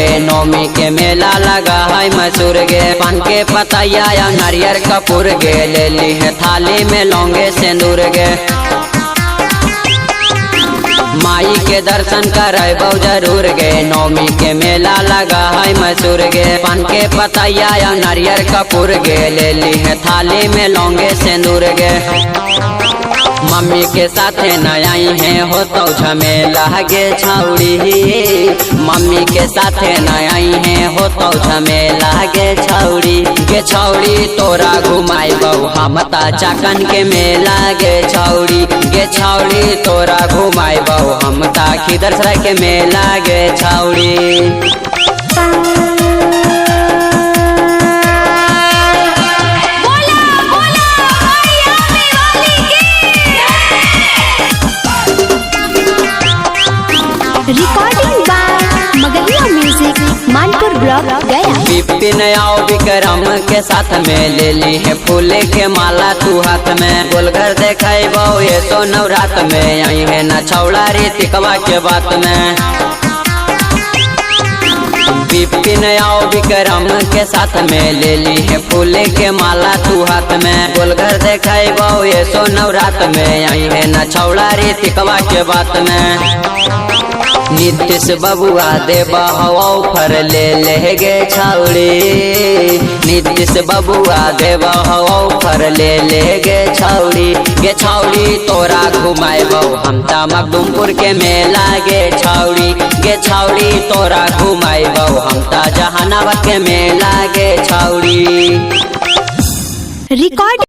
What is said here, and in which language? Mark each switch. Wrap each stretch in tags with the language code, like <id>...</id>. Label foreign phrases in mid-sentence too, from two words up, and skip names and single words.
<mag>नौमी के मेला लगा है मसूर गे। पान के पतैया या नारियर कपूर गे। ले ली है थाली में लौंगे सिंदूर गे। माई के दर्शन करबौ जरूर गे। नौमी के मेला लगा है मसूर गे। पान के पतैया या नारियर कपूर गे। ले ली है थाली में लौंगे सिंदूर गे। मम्मी के साथे न आई है हो तो झमेला गे छौड़ी। मम्मी के साथे न आई है हो तो झमेला गे छौड़ी तोरा घुमाइबौ हम ता चाकन के मेला गे छौड़ी तोरा घुमाइबौ हम ता खिदरसराय के मेला गे छौड़ी।</mag> <en>Recording by Magahiya Music Manpur Block Gaya.</en> <mag>विपिन आओ विक्रम के साथ में ले ली है फूले के माला तू हाथ में। गोलघर देखाइबौ ये तो नवरात में आई है न छौड़ा रीतिकवा के बात में। विपिन आओ विक्रम के साथ में ले ली है फूले के माला तू हाथ में। गोलघर देखाइबौ ये तो नवरात में आई है न छौड़ा रीतिकवा के बात में। नीतीश बबुआ देबा ऑफर ले गे छौड़ी। नीतीश बबुआ देबा ऑफर ले गे छौड़ी तोरा घुमाइबौ हम ता मखदुमपुर के मेला गे छौड़ी तोरा घुमाइबौ हम ता जहानाबाद के मेला गे छौड़ी।</mag> <en>रिकॉर्ड</en>